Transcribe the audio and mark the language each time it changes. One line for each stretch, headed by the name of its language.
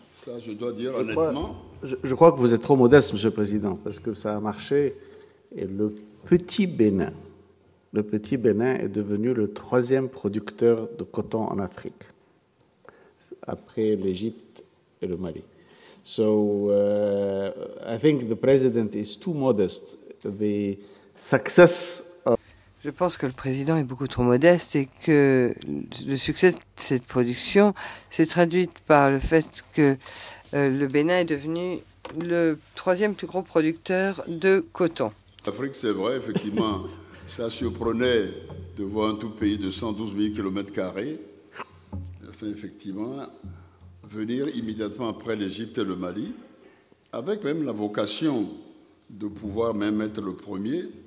French: Ça, je dois dire honnêtement. Je crois que vous êtes trop modeste, Monsieur le Président, parce que ça a marché, et le Petit Bénin. Le Petit Bénin est devenu le 3e producteur de coton en Afrique, après l'Égypte et le Mali.
English: So I think the president is too modest. The success of...
French: Je pense que le président est beaucoup trop modeste et que le succès de cette production s'est traduit par le fait que le Bénin est devenu le 3e plus gros producteur de coton. L'Afrique, c'est vrai, effectivement, ça surprenait de voir un tout pays de 112 000 km², enfin, effectivement, venir immédiatement après l'Égypte et le Mali, avec même la vocation de pouvoir même être le premier.